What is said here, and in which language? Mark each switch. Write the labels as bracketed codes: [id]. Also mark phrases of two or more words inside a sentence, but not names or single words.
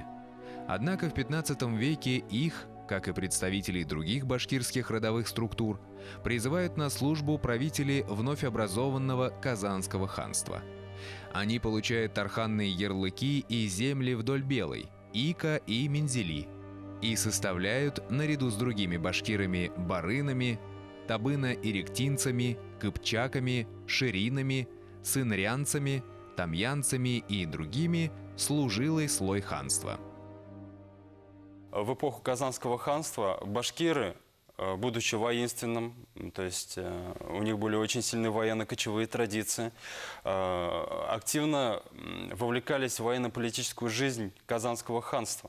[ru] Однако в XV веке их, как и представителей других башкирских родовых структур, призывают на службу правители вновь образованного Казанского ханства. Они получают тарханные ярлыки и земли вдоль Белой, Ика и Мензели, и составляют, наряду с другими башкирами, барынами, табыно-иректинцами, кыпчаками, ширинами, сынрянцами, тамьянцами и другими, служилый слой ханства. В эпоху Казанского ханства башкиры, будучи воинственным, то есть у них были очень сильные военно-кочевые традиции, активно вовлекались в военно-политическую жизнь Казанского ханства.